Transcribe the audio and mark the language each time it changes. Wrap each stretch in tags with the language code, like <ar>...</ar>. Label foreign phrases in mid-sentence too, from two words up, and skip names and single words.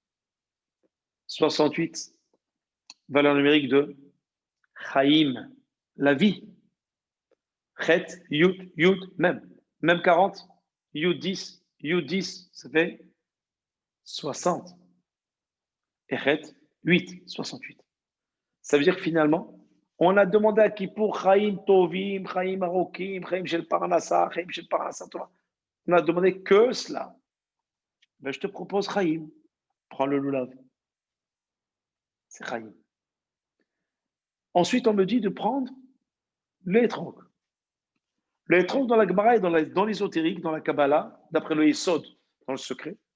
<fr>68, valeur numérique de Chaim, la vie.</fr> <he>חית, יוד, יוד,</he> <fr>même 40, Yud 10, ça fait 60. Et Chet, 8, 68. Ça veut dire que finalement, on a demandé à Kippour,</fr> <he>חיים טובים, חיים ארוכים, חיים של פרנסה, חיים של פרנסה תורה.</he> <fr>On a demandé que cela. Ben, je te propose Chaim. Prends le loulav. C'est Chaim. Ensuite, on me dit de prendre l'étrange. L'étrange dans la Gemara et dans l'ésotérique, dans la Kabbalah, d'après le Yesod, dans le secret.</fr>